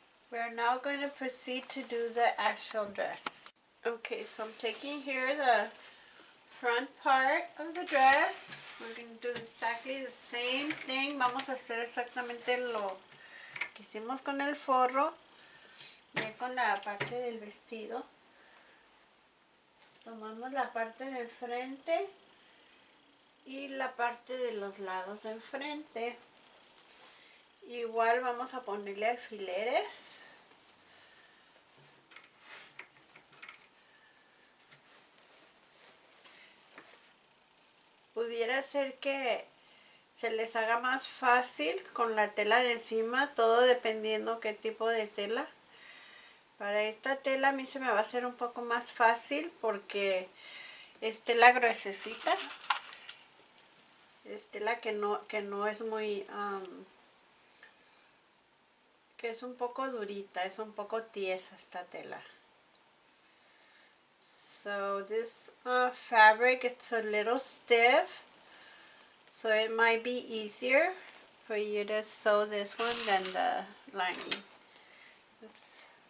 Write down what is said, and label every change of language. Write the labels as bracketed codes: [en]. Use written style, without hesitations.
[en] We are now going to proceed to do the actual dress. Okay, so I'm taking here the front part of the dress. We're going to do exactly the same thing. [es] Vamos a hacer exactamente lo que hicimos con el forro, ya con la parte del vestido. Tomamos la parte de frente y la parte de los lados de enfrente. Igual vamos a ponerle alfileres. Pudiera ser que se les haga más fácil con la tela de encima, todo dependiendo qué tipo de tela. Para esta tela a mí se me va a hacer un poco más fácil porque es tela gruesecita. Es tela que no es muy, que es un poco durita, es un poco tiesa esta tela. [en] So this fabric, it's a little stiff, so it might be easier for you to sew this one than the lining. Oops.